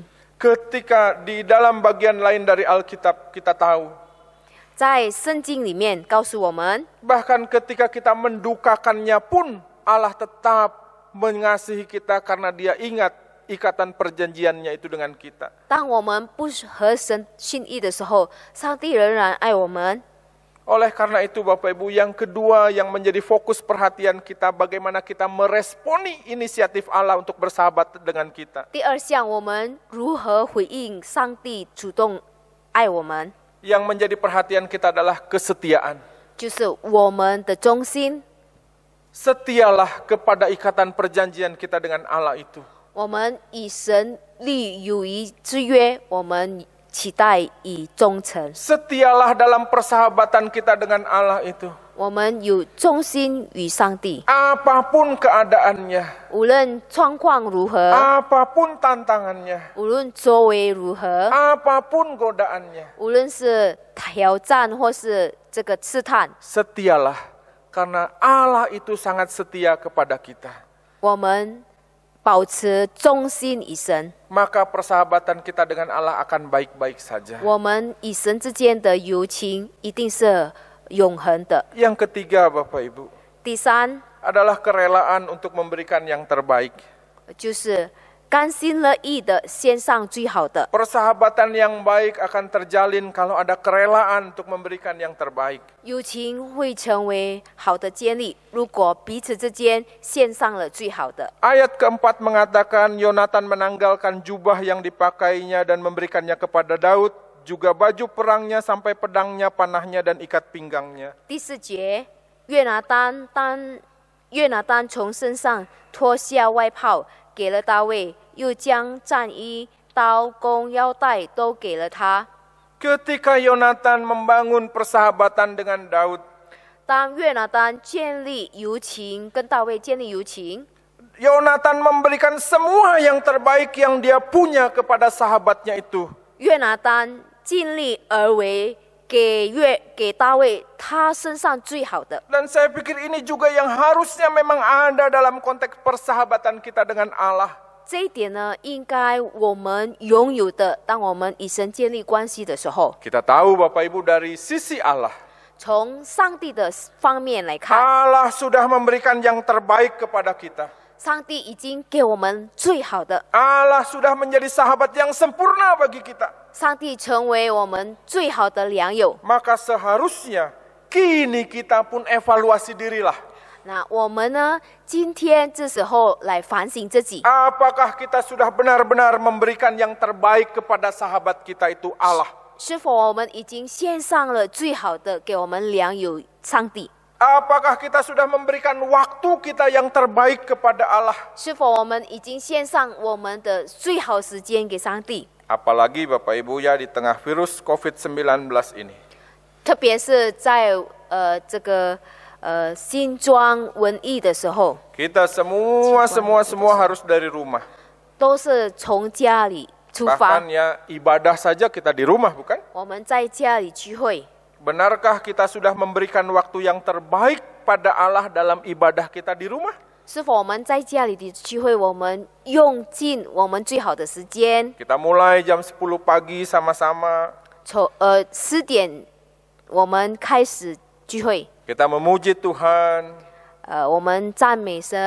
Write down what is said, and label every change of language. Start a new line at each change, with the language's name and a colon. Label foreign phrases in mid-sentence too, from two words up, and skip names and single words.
Indonesian: Ketika di dalam bagian lain dari Alkitab kita tahu,
Chinese: 在圣经里面告诉我们，
Indonesian: bahkan ketika kita mendukakannya pun Allah tetap mengasihi kita karena Dia ingat ikatan perjanjiannya itu dengan kita.
Chinese: 当我们不合神心意的时候，上帝仍然爱我们。
Indonesian: Oleh karena itu Bapak Ibu, yang kedua yang menjadi fokus perhatian kita, bagaimana kita meresponi inisiatif Allah untuk bersahabat dengan kita.
Chinese: 第二项，我们如何回应上帝主动爱我们？
Indonesian: Yang menjadi perhatian kita adalah kesetiaan.
Chinese: 就是我们的忠心。
Indonesian: Setialah kepada ikatan perjanjian kita dengan Allah itu.
Chinese: 我们与神立友谊之约，我们期待以忠诚。
Indonesian: Setialah dalam persahabatan kita dengan Allah itu.
Chinese: 我们有忠心与上帝，
Indonesian: Apapun keadaannya,
Chinese: 无论状况如何，
Indonesian: apapun tantangannya,
Chinese: 无论周围如何，
Indonesian: apapun godaannya,
Chinese: 无论是挑战或是这个试探，
Indonesian: setialah karena Allah itu sangat setia kepada kita.
Chinese: 我们保持忠心与神，
Indonesian: Maka persahabatan kita dengan Allah akan baik-baik saja.
Chinese: 我们与神之间的友情一定是永恒的。
Indonesian: Yang ketiga Bapak Ibu,
Chinese: 第三
Indonesian: adalah kerelaan untuk memberikan yang terbaik.
Chinese: 就是甘心乐意的献上最好的。
Indonesian: Persahabatan yang baik akan terjalin kalau ada kerelaan untuk memberikan yang terbaik.
Chinese: 友情会成为好的建立，如果彼此之间献上了最好的。
Indonesian: Ayat keempat mengatakan Yonatan menanggalkan jubah yang dipakainya dan memberikannya kepada Daud, juga baju perangnya sampai pedangnya, panahnya dan ikat pinggangnya.
Chinese: 第四节，约拿单从身上脱下外袍，给了大卫，又将战衣、刀、弓、腰带都给了他。
Indonesian: Ketika Yonatan membangun persahabatan dengan Daud,
Chinese: 当约拿单建立友情，跟大卫建立友情，
Indonesian: Yonatan memberikan semua yang terbaik yang dia punya kepada sahabatnya itu.
Chinese: 约拿单尽力而为，给大卫他身上最好的。
Indonesian: Dan saya pikir ini juga yang harusnya memang ada dalam konteks persahabatan kita dengan Allah.
Chinese: 这一点呢，应该我们拥有的。当我们与神建立关系的时候，
Indonesian: Kita tahu Bapak Ibu dari sisi Allah,
Chinese: 从上帝的方面来看，
Indonesian: Allah sudah memberikan yang terbaik kepada kita.
Chinese: 上帝已经给我们最好的，
Indonesian: Allah sudah menjadi sahabat yang sempurna bagi kita.
Chinese: 上帝成为我们最好的良友。
Indonesian: Maka seharusnya kini kita pun evaluasi dirilah.
Chinese: 那我们呢，今天这时候来反省自己，
Indonesian: Apakah kita sudah benar-benar memberikan yang terbaik kepada sahabat kita itu Allah?
Chinese: 是否我们已经献上了最好的给我们良友上帝？
Indonesian: Apakah kita sudah memberikan waktu kita yang terbaik kepada Allah?
Chinese: 是否我们已经献上我们的最好时间给上帝？
Indonesian: Apalagi Bapak Ibu ya di tengah virus COVID-19 ini.
Chinese: 特别是在这个新冠瘟疫的时候，
Indonesian: Kita semua harus dari rumah.
Chinese: 都是从家里出发
Indonesian: Bahkan，ya ibadah saja kita di rumah, bukan?
Chinese: 我们在家里聚会。
Indonesian: Benarkah kita sudah memberikan waktu yang terbaik pada Allah dalam ibadah kita di rumah?
Chinese: 是否我们在家里的聚会，我们用尽我们最好的时间？
Indonesian: Kita mulai jam 10 pagi sama-sama.
Chinese: 10 点我们开始聚会，
Indonesian: Kita memuji Tuhan,
Chinese: 我们赞美神，